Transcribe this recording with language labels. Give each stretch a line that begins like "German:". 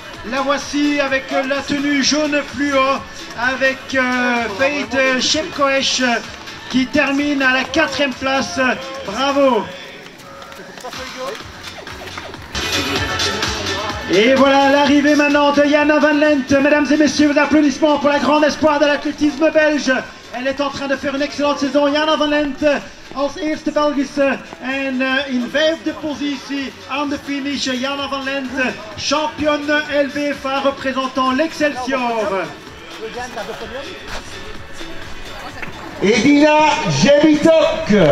French: La voici avec la tenue jaune fluo avec Fate Chepkoech qui termine à la quatrième place. Bravo! Et voilà l'arrivée maintenant de Jana Van Lent. Mesdames et messieurs, vos applaudissements pour la grande espoir de l'athlétisme belge. Elle est en train de faire une excellente saison.
Dutch: Jana Van Lent als eerste Belgische en in vijfde positie aan de finish.
French: Jana Van Lent, championne LBFA représentant l'Excelsior. Edina Jebitok.